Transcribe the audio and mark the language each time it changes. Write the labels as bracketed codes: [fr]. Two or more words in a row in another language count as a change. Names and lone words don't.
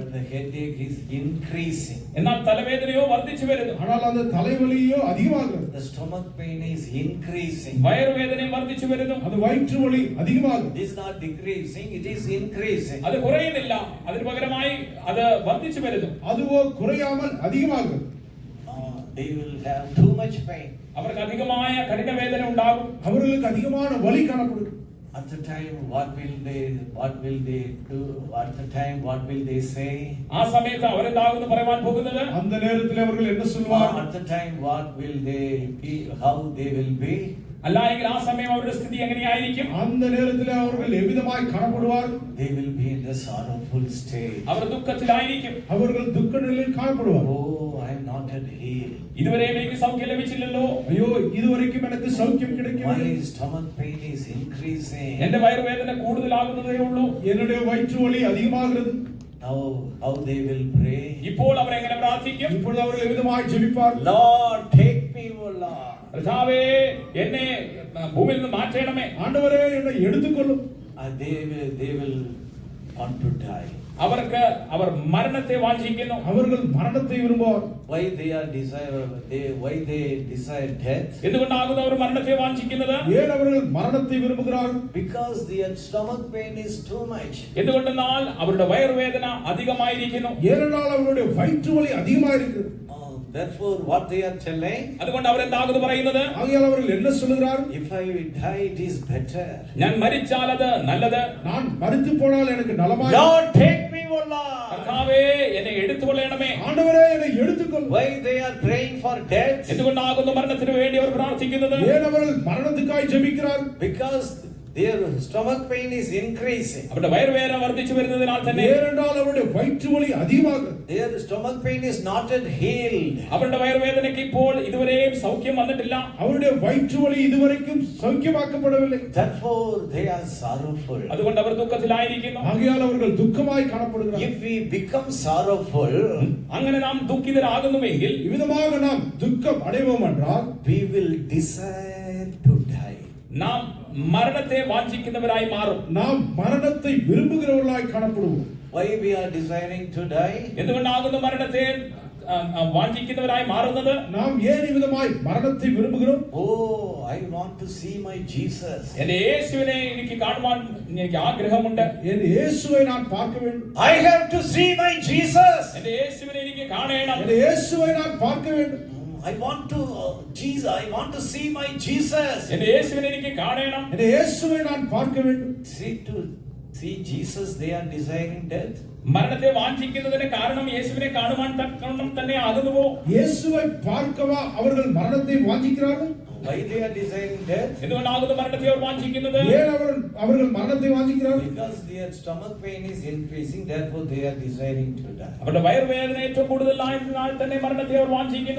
[en] But the headache is increasing. [ml] എന്നാൽ തലവേദനയോ വർദ്ധിച്ചു വരുന്നു. [ta] ஆனால் அந்த தலைவலியோ அதிகமாகிறது. [en] The stomach pain is increasing. [ml] വയറുവേദനയും വർദ്ധിച്ചു വരുന്നു. [ta] அது വயிற்று வலி அதிகமாகிறது. [en] It is not decreasing, it is increasing. [ml] അത് കുറയുന്നില്ല, അതിന് പകരമായി അത് വർദ്ധിച്ചു വരുന്നു. [ta] அதுவோ குறையாமல் அதிகமாகிறது. [en] They will have too much pain. [ml] അവർക്ക് അധികമായ കഠിനവേദന ഉണ്ടാകും. [ta] அவர்களுக்கு அதிகமான வலி காணப்படும். [en] At the time, what will they do? At the time, what will they say? [ml] ആ സമയത്ത് അവരെന്താകുന്നു പറയാൻ പോകുന്നത്? [ta] அந்த நேரத்தில் அவர்கள் என்ன சொல்வார்கள்? [en] At the time, what will they be? How they will be? [ml] അല്ലായെങ്കിൽ ആ സമയം അവരുടെ സ്ഥിതി എങ്ങനെയായിരിക്കും? [ta] அந்த நேரத்தில் அவர்கள் எவ்விதமாய் காணப்படுவார்கள்? [en] They will be in the sorrowful state. [ml] അവർ ദുഃഖത്തിലായിരിക്കും. [ta] அவர்கள் துக்க நிலையில் காணப்படுவார்கள். [en] Oh, I am not yet healed. [ml] ഇതുവരെയും എനിക്ക് സൗഖ്യം ലഭിച്ചില്ലല്ലോ. [ta] ஐயோ, இதுவரைக்கும் எனக்கு சௌக்கியம் கிடைக்கவில்லை. [en] My stomach pain is increasing. [ml] എന്റെ വയറുവേദന കൂടുതലാകുന്നതേ ഉള്ളൂ. [ta] என்னுடைய வயிற்று வலி அதிகமாகிறது. [en] Now, how they will pray? [ml] ഇപ്പോൾ അവർ എങ്ങനെ പ്രാർത്ഥിക്കും? [ta] இப்பொழுது அவர்கள் எவ்விதமாய் ஜெபிப்பார்கள்? [en] Lord, take me, O Lord. [ml] കർത്താവേ, എന്നെ ഭൂമിയിൽ നിന്ന് മാറ്റണമേ. [ta] ஆண்டவரே, என்னை எடுத்துக்கொள்ளும். [en] They will want to die. [ml] അവർക്ക് അവർ മരണത്തെ വാഞ്ചിക്കുന്നു. [ta] அவர்கள் மரணத்தை விரும்புவார். [en] Why they desire death? [ml] എന്തുകൊണ്ടാകുന്നു അവർ മരണത്തെ വാഞ്ചിക്കുന്നത്? [ta] ஏன் அவர்கள் மரணத்தை விரும்புகிறார்கள்? [en] Because their stomach pain is too much. [ml] എന്തുകൊണ്ടെന്നാൽ അവരുടെ വയറുവേദന അധികമായിരിക്കുന്നു. [ta] ஏனென்றால் அவருடைய வயிற்று வலி அதிகமாக இருக்கிறது. [en] Therefore, what they are telling? [ml] അതുകൊണ്ട് അവരെന്താകുന്നു പറയുന്നത്? [ta] ஆகையால் அவர்கள் என்ன சொல்கிறார்கள்? [en] If I die, it is better. [ml] ഞാൻ മരിച്ചാൽ അത് നല്ലത്. [ta] நான் மரித்து போனால் எனக்கு நலமாய். [en] Lord, take me, O Lord. [ml] കർത്താവേ എന്നെ എടുത്തുകൊള്ളണമേ. [ta] ஆண்டவரே என்னை எடுத்துக்கொள். [en] Why they are praying for death? [ml] എന്തുകൊണ്ടാകുന്നു മരണത്തിന് വേണ്ടി അവർ പ്രാർത്ഥിക്കുന്നത്? [ta] ஏன் அவர்கள் மரணத்துக்காய் ஜெபிக்கிறார்கள்? [en] Because their stomach pain is increasing. [ml] അവരുടെ വയറുവേദന വർദ്ധിച്ചു വരുന്നതിനാൽ തന്നെ [ta] ஏனென்றால் அவருடைய வயிற்று வலி அதிகமாக. [en] Their stomach pain is not yet healed. [ml] അവരുടെ വയറുവേദനയ്ക്ക് ഇപ്പോൾ ഇതുവരെയും സൗഖ്യം വന്നിട്ടില്ല. [ta] அவருடைய வயிற்று வலி இதுவரைக்கும் சௌக்கியமாக்கப்படவில்லை. [en] Therefore, they are sorrowful. [ml] അതുകൊണ്ട് അവർ ദുഃഖത്തിലായിരിക്കുന്നു. [ta] ஆகையால் அவர்கள் துக்கமாய் காணப்படுகிறார்கள். [en] If we become sorrowful, [ml] അങ്ങനെ നാം ദുഃഖിതരാകുന്നുവെങ്കിൽ [ta] இவ்விதமாக நாம் துக்கம் அடைவோம் என்றால் [en] we will desire to die. [ml] നാം മരണത്തെ വാഞ്ചിക്കുന്നവരായി മാറും. [ta] நாம் மரணத்தை விரும்புகிறவர்களாய் காணப்படுவோம். [en] Why we are desiring to die? [ml] എന്തുകൊണ്ടാകുന്നു മരണത്തെ വാഞ്ചിക്കുന്നവരായി മാറുന്നത്? [ta] நாம் ஏன் இவ்விதமாய் மரணத்தை விரும்புகிறோம்? [en] Oh, I want to see my Jesus. [ml] എന്റെ യേശുവിനെ എനിക്ക് കാണുവാൻ എനിക്ക് ആഗ്രഹമുണ്ട്. [ta] என் இயேசுவை நான் பார்க்க வேண்டும். [en] I have to see my Jesus. [ml] എന്റെ യേശുവിനെ എനിക്ക് കാണണം. [ta] என் இயேசுவை நான் பார்க்க வேண்டும். [en] I want to Jesus. I want to see my Jesus. [ml] എന്റെ യേശുവിനെ എനിക്ക് കാണണം. [ta] என் இயேசுவை நான் பார்க்க வேண்டும். [en] See Jesus, they are desiring death. [ml] മരണത്തെ വാഞ്ചിക്കുന്നതിന് കാരണം യേശുവിനെ കാണുവാൻ തക്കവണ്ണം തന്നെ ആകുന്നുവോ? [ta] இயேசுவை பார்க்கவா அவர்கள் மரணத்தை வாஞ்சிக்கிறார்கள்? [en] Why they are desiring death? [ml] എന്തുകൊണ്ടാകുന്നു മരണത്തെ അവർ വാഞ്ചിക്കുന്നത്? [ta] ஏன் அவர்கள் மரணத்தை வாஞ்சிக்கிறார்கள்? [en] Because their stomach pain is increasing, therefore they are desiring to die. [ml] അവരുടെ വയറുവേദന ഏറ്റവും കൂടുതലായതിനാൽ തന്നെ മരണത്തെ അവർ വാഞ്ചിക്കുന്നു.